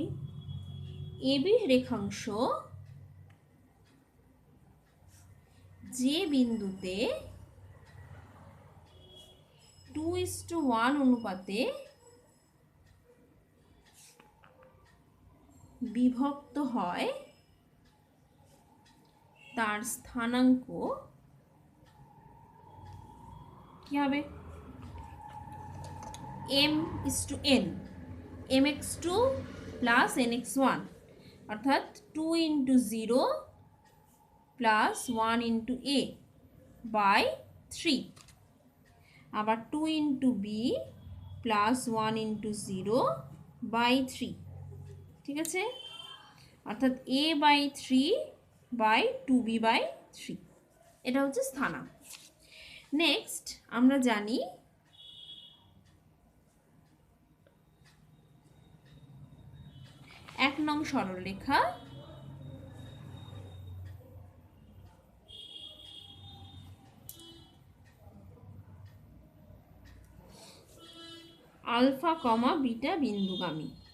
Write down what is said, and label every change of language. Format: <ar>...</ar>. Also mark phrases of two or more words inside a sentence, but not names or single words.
<bn>এবি রেখাংশ যে বিন্দুতে 2:1 অনুপাতে বিভক্ত হয় তার স্থানাঙ্ক কি হবে?</bn> <en>m:n, mx2 plus nx1 অর্থাৎ 2 into 0 plus 1 into a by 3, আবার 2 into b plus 1 into 0 by 3।</en> <bn>ঠিক আছে, অর্থাৎ</bn> <en>a by 3 by 2b by 3,</en> <bn>এটা হচ্ছে স্থানাঙ্ক। নেক্সট আমরা জানি এক নং সরলরেখা আলফা কমা বিটা বিন্দুগামী।</bn>